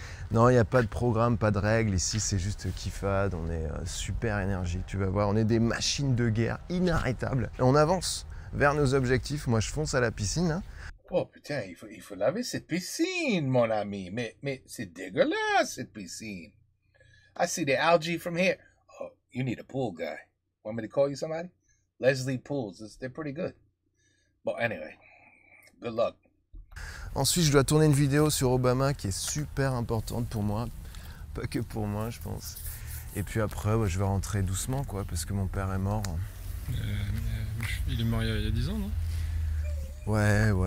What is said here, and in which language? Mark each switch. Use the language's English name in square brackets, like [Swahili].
[French] Non, il n'y a pas de programme, pas de règles, ici c'est juste kiffade, on est super énergique, tu vas voir, on est des machines de guerre inarrêtables. Et on avance vers nos objectifs, moi je fonce à la piscine, hein. Oh putain, il faut laver cette piscine, mon ami. Mais c'est dégueulasse, cette piscine. [English] I see the algae from here. Oh, you need a pool guy. Want me to call you somebody? Leslie Pools, they're pretty good. But anyway, good luck. [French] Ensuite, je dois tourner une vidéo sur Obama qui est super importante pour moi. Pas que pour moi, je pense. Et puis après, je vais rentrer doucement, quoi, parce que mon père est mort. Il est mort il y a 10 ans, non? Ouais.